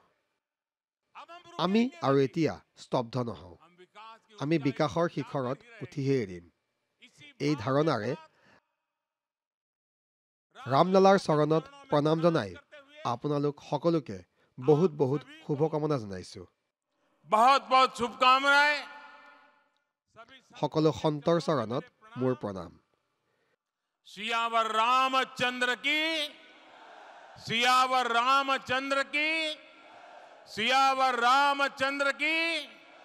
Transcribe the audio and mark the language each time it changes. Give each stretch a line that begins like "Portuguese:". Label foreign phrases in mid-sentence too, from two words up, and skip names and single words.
Assamese: আমি আৰু এতিয়া স্তব্ধ নহওঁ। আমি বিকাশৰ শিখৰত উঠিহে এৰিম। এই ধাৰণাৰে ৰামলালাৰ চৰণত প্ৰণাম জনাই আপোনালোক সকলোকে বহুত বহুত শুভকামনা জনাইছোঁ।
Hindi: बहुत बहुत शुभकामनाएं।
Assamese: সকলো সন্তৰ চৰণত মোৰ প্ৰণাম।
Hindi: सियावर रामचंद्र की, सियावर रामचंद्र की, सियावर रामचंद्र की।